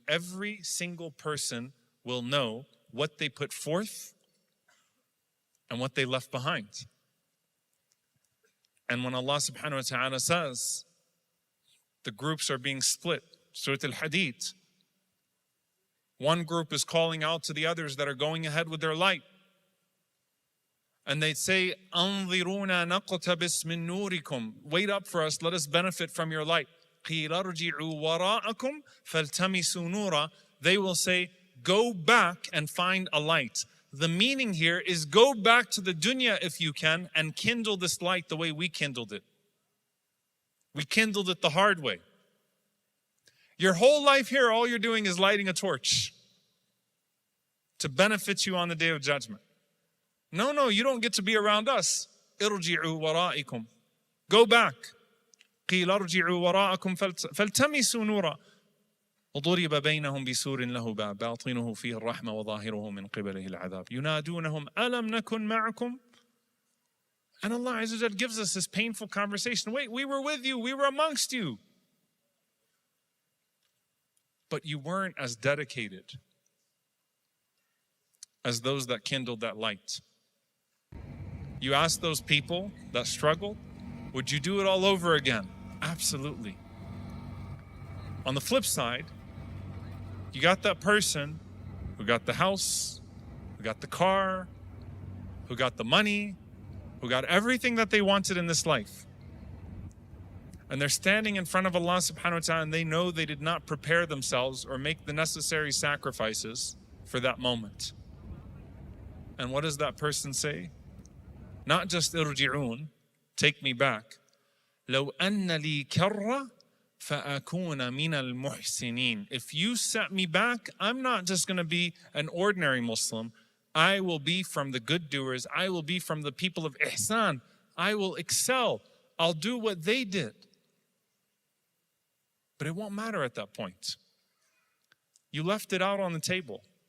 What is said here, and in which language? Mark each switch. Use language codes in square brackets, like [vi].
[en] Every single person will know what they put forth and what they left behind. And when Allah subhanahu wa ta'ala says, the groups are being split, Surah Al-Hadid, one group is calling out to the others that are going ahead with their light. And they say, [ar] أَنظِرُونَا نَقْتَبِسْ مِن نُورِكُمْ. [en] Wait up for us, let us benefit from your light. [ar] قِيلَ ارْجِعُوا وَرَاءَكُمْ فَالْتَمِسُوا نُورًا. [en] They will say, go back and find a light. The meaning here is go back to the dunya if you can and kindle this light the way we kindled it. We kindled it the hard way. Your whole life here, all you're doing is lighting a torch to benefit you on the Day of Judgment. No, you don't get to be around us. [ar] ارجعوا وراءكم. [en] Go back. [ar] قيل ارجعوا وراءكم فالتمسوا نورا وضرب بينهم بسور له باب باطنه فيه الرحمة وظاهره من قبله العذاب ينادونهم ألم نكن معكم. [en] And Allah Azza wa Jal gives us this painful conversation. Wait, we were with you, we were amongst you. But you weren't as dedicated as those that kindled that light. You ask those people that struggled, would you do it all over again? Absolutely. On the flip side, you got that person who got the house, who got the car, who got the money, who got everything that they wanted in this life. And they're standing in front of Allah subhanahu wa ta'ala and they know they did not prepare themselves or make the necessary sacrifices for that moment. And what does that person say? Not just irji'un, take me back. [ar] لو أن لي كرة فأكون من المحسنين. [en] If you set me back, I'm not just going to be an ordinary Muslim. I will be from the good doers. I will be from the people of ihsan. I will excel. I'll do what they did. But it won't matter at that point. You left it out on the table.